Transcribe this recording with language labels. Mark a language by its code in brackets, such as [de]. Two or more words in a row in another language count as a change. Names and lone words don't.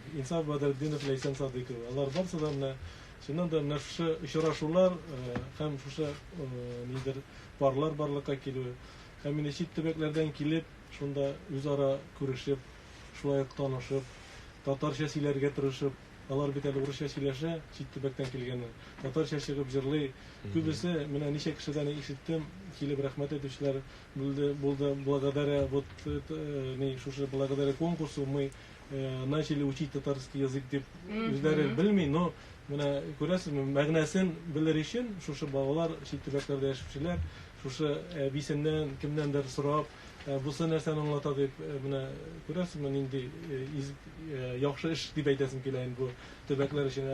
[tt] Инсаф Бадретдинов, Ләйсән Садыйков. Алар барсы да менә шуннан да менә шушы очрашулар һәм шушы нидер парлар барлыкка килү һәм менә чит төбәкләрдән килеп шунда үзара күрешеп, шулай ук танышып, татарча сөйләргә тырышып, алар бит әле урысча сөйләшә, чит төбәктән килгән. Татарча чыгып җырлый. Күбесе менә ничә кешедән ишеттем, килеп рәхмәт әйтүчеләр булды. [ru] Благодаря вот [tt] шушы [ru] благодаря конкурсу мы начали учить татарский язык [tt] дип үзләре белми, но менә күрәсезме, мәгънәсен белер өчен шушы балалар чит төбәкләрдә яшәүчеләр шушы бисеннән кемнәндер сорап бусы нәрсәне аңлата дип менә күрәсезме, нинди яхшы эш дип әйтәсем килә инде бу төбәкләр өчен.